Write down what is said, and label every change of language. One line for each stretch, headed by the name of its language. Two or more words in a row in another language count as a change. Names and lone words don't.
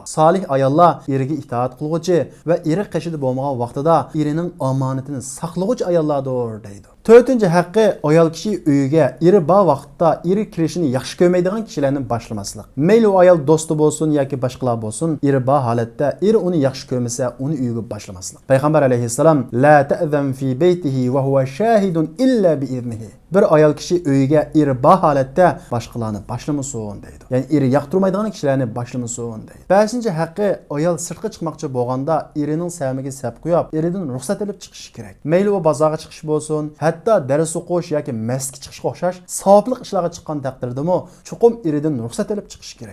Uzbek: Solih ayollar eriga itoat qiluvchi va eri qishida bo'lmagan vaqtida erining omonatini saqlovchi ayollardir deydi. To'rtinchi haqqi ayol kishi uyiga eri bor vaqtda eri kirishini yaxshi ko'rmaydigan kishilarni boshlamaslik. Mayli ayol do'sti bo'lsin yoki boshqalar bo'lsin, eri bor holatda eri uni yaxshi ko'rmasa, uni uyiga boshlamaslik. Payg'ambar alayhissalom
Arabic: لا تأذن في بيته وهو شاهد إلا بإذنه.
Uzbek: Bir ayol kishi uyiga eri bor holatda boshqalarni boshlamasin deydi. Ya'ni eri yoqtirmaydigan kishilarni boshlamasin deydi. 5-haqqi ayol sirtqa chiqmoqchi bo'lganda erining samiga sap qo'yib, eridan ruxsat olib chiqishi kerak. Mayli u bozorga chiqish bo'lsin, hatto dars o'qish yoki masjidga chiqish o'xshash savobli ishlarga chiqqan taqdirdami, chuqum eridan ruxsat olib chiqish kerak.